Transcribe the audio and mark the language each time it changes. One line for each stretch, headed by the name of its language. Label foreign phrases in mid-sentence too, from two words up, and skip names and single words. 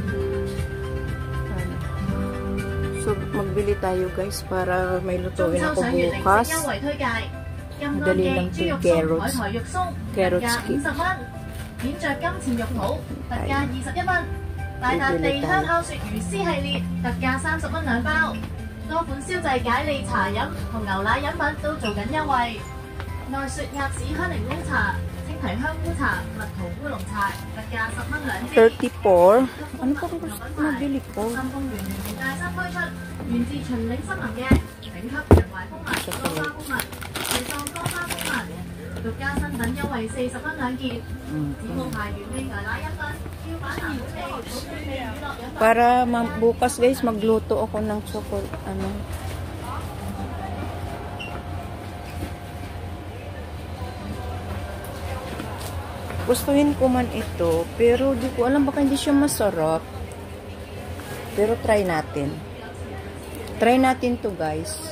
Filipino: So, magbili tayo guys para may lutuin ako bukas. Madali lang ito carrots.
English: Carrots cake.
Filipino: Bibili tayo.
Cantonese: 多款燒製解膩茶飲同牛奶飲品都做緊優惠，內雪鴨屎香檸檬茶、青提香烏茶、蜜桃烏龍茶，特價10蚊兩支。34
Filipino: Ano pa kung gusto mabili ko?
Cantonese: 深豐園聯名大新推出，源自秦嶺森林嘅頂級人懷蜂蜜、多花蜂蜜、瑞喪多花蜂蜜，獨家新品優惠40蚊兩件，子母牌原味牛奶飲品。
Filipino: Para bukas guys magluto ako ng chocolate gustuhin ko man ito pero di ko alam baka hindi siya masarap, pero try natin to guys.